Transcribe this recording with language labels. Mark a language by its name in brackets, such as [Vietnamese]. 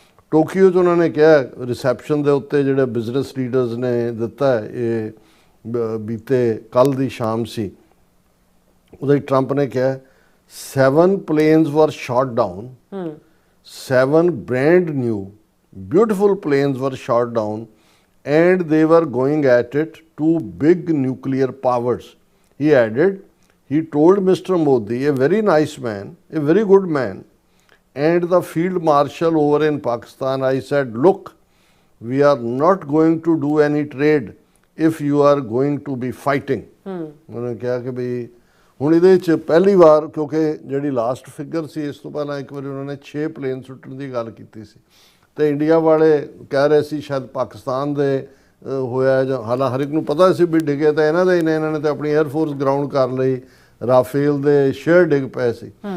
[Punjabi] Tokyo 'ਚ ਉਹਨਾਂ ਨੇ ਕਿਹਾ ਰਿਸੈਪਸ਼ਨ ਦੇ ਉੱਤੇ ਜਿਹੜੇ ਬਿਜ਼ਨਸ ਲੀਡਰਸ ਨੇ ਦਿੱਤਾ, ਇਹ ਬੀਤੇ ਕੱਲ੍ਹ ਦੀ ਸ਼ਾਮ ਸੀ, ਉਹਦੇ ਟਰੰਪ ਨੇ ਕਿਹਾ [English] 7 planes were shot down, 7 brand new beautiful planes were shot down, and they were going at it to big nuclear powers. He added, he told Mr. Modi, a very nice man, a very good man, and the field marshal over in Pakistan, I said, look, we are not going to do any trade if you are going to be fighting. [Punjabi] ਉਹਨੇ ਕਿਹਾ ਕਿ ਵੀ ਹੁਣ ਇਹਦੇ 'ਚ ਪਹਿਲੀ ਵਾਰ, ਕਿਉਂਕਿ ਜਿਹੜੀ last figure ਸੀ ਇਸ ਤੋਂ ਪਹਿਲਾਂ ਇੱਕ ਵਾਰੀ ਉਹਨਾਂ ਨੇ 6 ਪਲੇਨ ਸੁੱਟਣ ਦੀ ਗੱਲ ਕੀਤੀ ਸੀ, ਤੇ ਇੰਡੀਆ ਵਾਲੇ ਕਹਿ ਰਹੇ ਸੀ ਸ਼ਾਇਦ ਪਾਕਿਸਤਾਨ ਦੇ ਹੋਇਆ, ਜਾਂ ਹਾਲਾਂਕਿ ਹਰ ਇੱਕ ਨੂੰ ਪਤਾ ਸੀ ਵੀ ਡਿੱਗੇ ਤਾਂ ਇਹਨਾਂ ਦੇ ਹੀ ਨੇ, ਇਹਨਾਂ ਨੇ ਤਾਂ ਆਪਣੀ 에ਅਰਫੋਰਸ ਗਰਾਊਂਡ ਕਰ ਲਈ, ਰਾਫੇਲ ਦੇ ਸ਼ੇਅਰ ਡਿੱਗ ਪਏ ਸੀ।